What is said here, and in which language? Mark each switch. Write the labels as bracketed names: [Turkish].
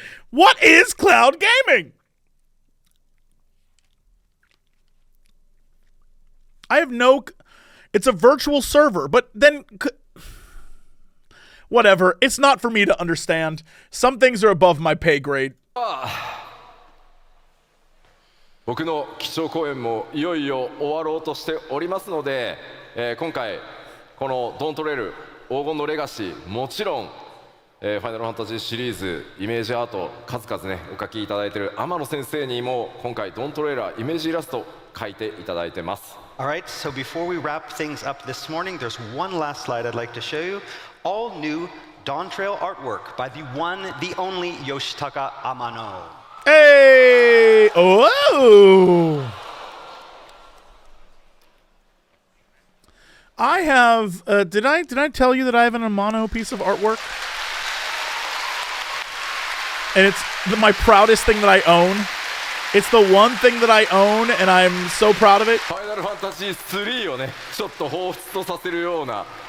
[English] What is cloud gaming? I have no... It's a virtual server, but then... Whatever. It's not for me to understand. Some things are above my pay grade. [Japanese] 僕の基調講演もいよいよ終わろうとしておりますので、今回このドントレール黄金のレガシー、もちろん、ファイナルファンタジーシリーズイメージアート数々ねお描きいただいている天野先生にも今回ドントレーラーイメージイラスト描いていただいてます。 [English] Alright, so before we wrap things up this morning, there's one last slide I'd like to show you. All new Dawn Trail artwork by the one, the only Yoshitaka Amano. Hey! Oh! I have... did I tell you that I have an Amano piece of artwork? And it's my proudest thing that I own. It's the one thing that I own, and I'm so proud of it. [Japanese] ファイナルファンタジー3をねちょっと彷彿とさせるような。